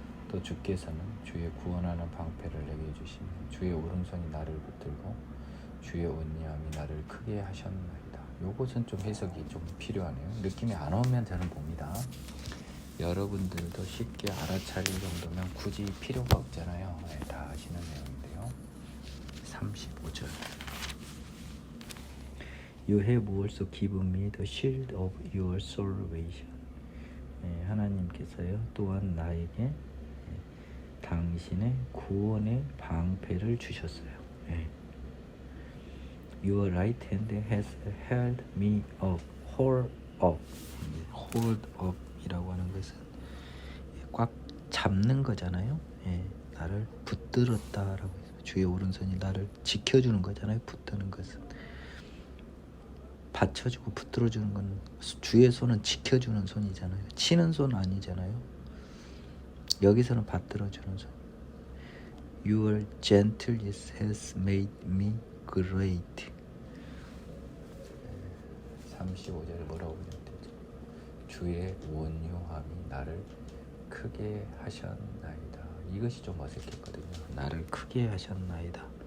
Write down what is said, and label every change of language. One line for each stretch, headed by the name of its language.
Korean: 또 주께서는 주의 구원하는 방패를 내게 주시며 주의 오른손이 나를 붙들고 주의 온유함이 나를 크게 하셨나이다. 요것은 좀 해석이 좀 필요하네요. 느낌이 안 오면 저는 봅니다. 여러분들도 쉽게 알아차릴 정도면 굳이 필요가 없잖아요. 다 아시는 내용인데요.
English: 35절 You have also given me the shield of your salvation.
Korean: 하나님께서요 또한 나에게 당신의 구원의 방패를 주셨어요.
English: Your right hand has held me up, hold up.
Korean: hold up 이라고 하는 것은 꽉 잡는 거잖아요. 나를 붙들었다라고 해서 주의 오른손이 나를 지켜주는 거잖아요. 붙드는 것은 받쳐주고 붙들어주는 건 주의 손은 지켜주는 손이잖아요. 치는 손 아니잖아요. 여기서는 받들어주는 손.
English: Your gentleness has made me great.
Korean: 35절에 뭐라고 보면 되죠? 주의 온유함이 나를 크게 하셨나이다. 이것이 좀 어색했거든요. 나를 크게 하셨나이다.